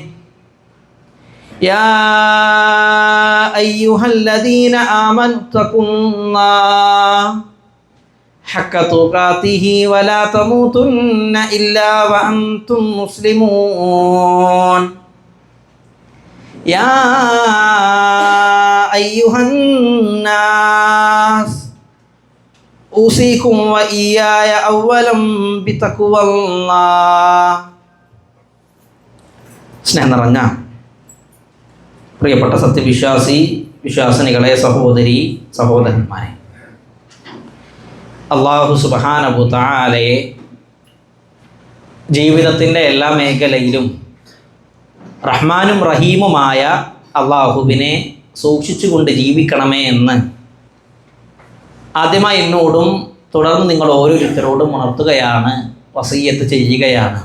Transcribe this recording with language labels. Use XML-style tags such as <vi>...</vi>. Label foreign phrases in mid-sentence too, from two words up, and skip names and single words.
<ar>يا أيها الذين آمنوا اتقوا الله حق تقاته ولا تموتن إلا وأنتم مسلمون. يا أيها الناس أوصيكم وإياي أولا بتقوى الله.</ar> <ml>സ്നേഹം നിറഞ്ഞ പ്രിയപ്പെട്ട വിശ്വാസിനികളെ, സഹോദരി സഹോദരന്മാരെ,</ml> <ar>الله سبحانه تعالى</ar> <ml>ജീവിതത്തിൻ്റെ എല്ലാ മേഖലയിലും റഹ്മാനും റഹീമുമായ അള്ളാഹുവിനെ സൂക്ഷിച്ചുകൊണ്ട് ജീവിക്കണമേ എന്ന് ആദ്യമായി എന്നോടും തുടർന്ന് നിങ്ങൾ ഓരോരുത്തരോടും ഉണർത്തുകയാണ്, വസിയ്യത്ത് ചെയ്യുകയാണ്.</ml>